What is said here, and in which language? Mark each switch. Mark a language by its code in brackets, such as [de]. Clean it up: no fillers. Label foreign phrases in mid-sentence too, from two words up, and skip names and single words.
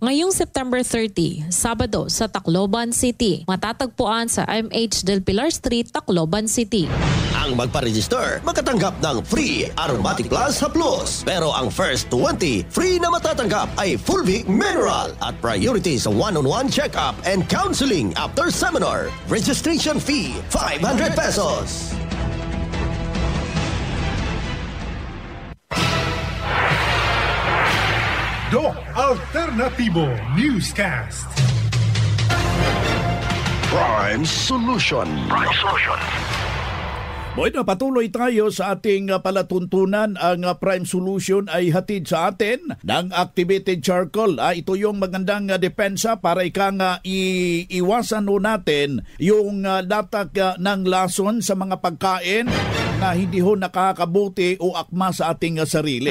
[tl] Ngayong September 30, Sabado, sa Tacloban City, matatagpuan sa MH Del Pilar Street, Tacloban City. Ang magpa-register, makatanggap ng free Aromatic Plus Haplos. Pero ang [en] first 20 free [tl] na matatanggap ay Fulvic Mineral at priority sa [en] one-on-one check-up and counseling after seminar. Registration fee, 500 pesos. Doc Alternativo Newscast. Prime Solution. Prime Solution. [tl] Bueno, patuloy tayo sa ating palatuntunan. Ang Prime Solution ay hatid sa atin ng [en] activated charcoal. [tl] Ito yung magandang depensa para iwasan natin yung latag ng lason sa mga pagkain na hindi ho nakakabuti o akma sa ating sarili.